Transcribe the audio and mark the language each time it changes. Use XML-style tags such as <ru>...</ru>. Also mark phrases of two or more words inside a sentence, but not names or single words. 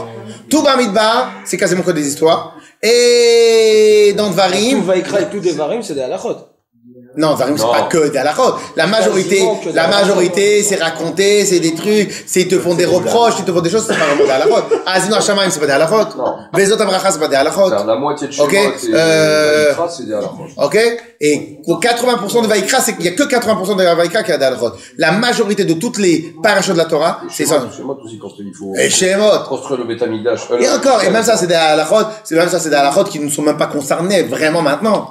<fr>Tout Bamidbar, c'est quasiment que des histoires. Et dans Dvarim... Tout Vaikra et tout Devarim, c'est des halachot. Non, Dvarim, c'est pas que des halachot. La majorité, c'est raconté, c'est des trucs, c'est ils te font des reproches, ils te font des choses, c'est pas vraiment des halachot. Azinu Hashamaim, c'est pas des halachot. Vezot Abracha, c'est pas des halachot. La moitié de Shemot et Vaikra, c'est des halachot. Ok? Et 80% de Vaikra, il y a que 80% de Vaikra qui a des halachot. La majorité de toutes les parachutes de la Torah, c'est ça. Shemot aussi, quand il faut... Et Shemot. Construire le Beth Amikdash. Et encore, et même ça, c'est des halachot, qui ne sont même pas concernés vraiment maintenant.</fr>